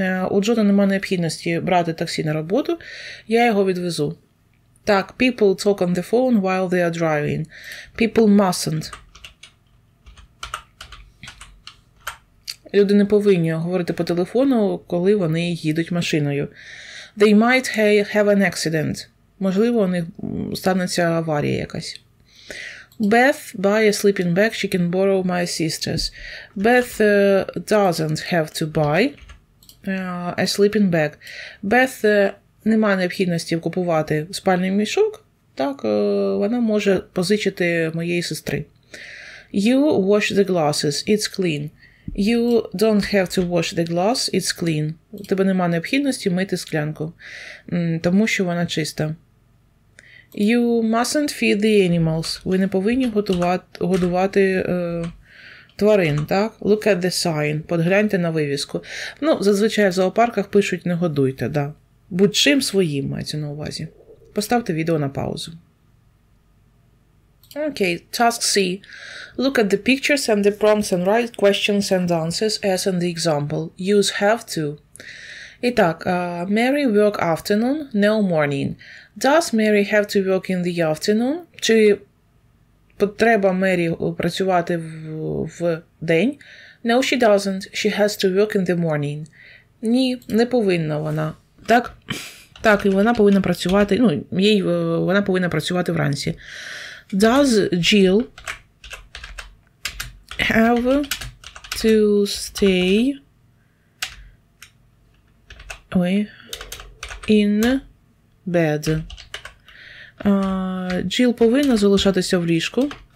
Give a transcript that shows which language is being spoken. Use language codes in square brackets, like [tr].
[uk] У Джона немає необхідності брати таксі на роботу. Я його відвезу. Так, [en] people talk on the phone while they are driving. People mustn't. [uk] Люди не повинні говорити по телефону, коли вони їдуть машиною. [en] They might have an accident. [uk] Можливо, у них станеться аварія якась. [en] Beth buy a sleeping bag. She can borrow my sister's. Beth doesn't have to buy a sleeping bag. [uk] Beth немає необхідності купувати спальний мішок. Так, вона може позичити моєї сестри. [en] You wash the glasses. It's clean. You don't have to wash the glass. It's clean. [uk] У тебе немає необхідності мити склянку, тому що вона чиста. [en] You mustn't feed the animals. [uk] Ви не повинні годувати тварин, так? [en] Look at the sign. [uk] Подгляньте на вивіску. Ну, зазвичай в зоопарках пишуть «не годуйте», да. Будь-чим своїм, мається на увазі. Поставте відео на паузу. [en] Okay, task C. Look at the pictures and the prompts and write questions and answers as in the example. Use have to. [uk] І так, [en] Mary work afternoon, no morning. Does Mary have to work in the afternoon? [uk] Чи треба Мері працювати в день? [en] No, she doesn't. She has to work in the morning. [uk] Ні, не повинна вона. Так, і вона повинна працювати, вона повинна працювати вранці. [en] Does Jill have to stay in bed? [uk] Jill повинна залишатися в ліжку.